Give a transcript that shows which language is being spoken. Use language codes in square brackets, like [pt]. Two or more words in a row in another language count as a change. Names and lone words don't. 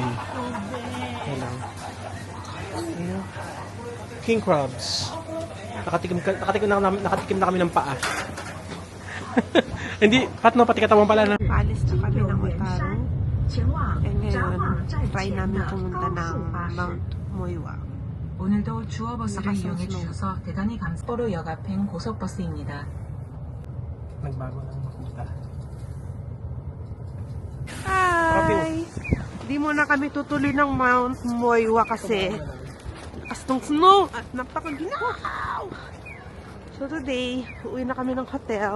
[tl] Ayan lang. Ayan. [en] King crabs. [tl] Nakatikim na kami ng paa. Hindi, Pat, no, pati katawan pala na. Paalis na kami ng Otaru. And ngayon, try namin pumunta ng Mount Moiwa. [ko] 오늘도 주어버스를 이용해 주셔서 대단히 감사합니다. 역 앞엔 고속버스입니다. [tl] Nagbago na makita. Hi! Di muna kami tutuloy ng Mount Moiwa kasi lakas ng snow at napakaginaw! [en] So today, [tl] uwi na kami ng hotel.